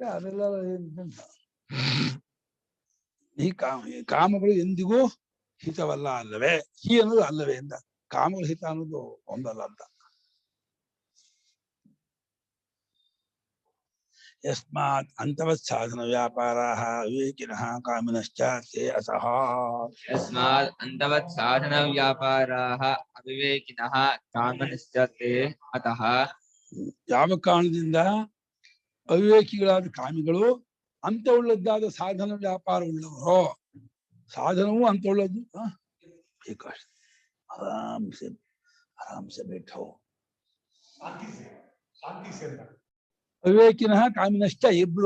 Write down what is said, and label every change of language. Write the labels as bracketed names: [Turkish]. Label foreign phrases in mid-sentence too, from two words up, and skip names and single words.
[Kannada] ಅದೆಲ್ಲ ಈ ಕಾಮಗಳು ಎಂದಿಗೂ ಹಿತವಲ್ಲ ಅಲ್ಲವೇ? ಹಿ ಅನ್ನೋದು ಅಲ್ಲವೇ ಅಂತ. ಕಾಮಗಳ ಹಿತ ಅನ್ನೋದು ಒಂದಲ್ಲ ಅಂತ. [Sanskrit] ಯಸ್ಮಾತ್ ಅಂತವತ್ ಸಾಧನ ವ್ಯಾಪಾರಾಃ ವಿವೇಕಿನಃ ಕಾಮಿನಶ್ಚ ತೇ ಅತಃ. ಯಸ್ಮಾತ್ ಅಂತವತ್ ಸಾಧನ ವ್ಯಾಪಾರಾಃ ಅವಿವೇಕಿನಃ ಕಾಮಿನಶ್ಚ ತೇ ಅತಃ. [Kannada] ಯಾವ ಕಾರಣದಿಂದ ಅವಿವೇಕಿಗಳಾದ ಕಾಮಿಗಳು ಅಂತವುಳ್ಳದ್ದಾದ ಸಾಧನ ವ್ಯಾಪಾರ ಉಳ್ಳವರು. ಸಾಧನವೂ ಅಂತವುಳ್ಳದ್ದು. [Hindi] आराम से बैठो. [Sanskrit] ಅವಿವೇಕಿನಃ ಕಾಮಿನಶ್ಚ [Kannada] ಇಬ್ರು.